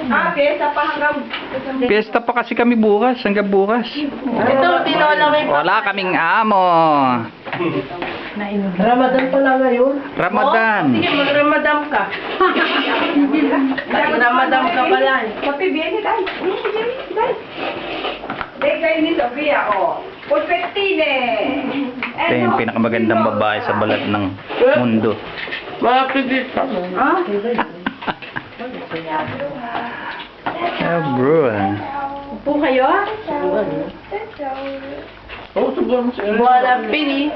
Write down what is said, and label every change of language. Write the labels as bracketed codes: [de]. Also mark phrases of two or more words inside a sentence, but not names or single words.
[tl] Piyesa pa hanggang... Piyesta pa kasi kami bukas. Hanggang bukas. Ito, tinola may Wala kaming amo. Nainom. Ramadan pala ngayon. Ramadan. Sige, mag-Ramadan ka. Ramadan ka pala. [it] Sophie, vieni, dai. Dai. Dai [tl] kayo ni Sophia, oh. Pulpetine. Ito yung pinakamagandang babae sa balat ng mundo. Mga pigit pa. Oh, bro. Upo kayo? Oo, siguro. Wala pili.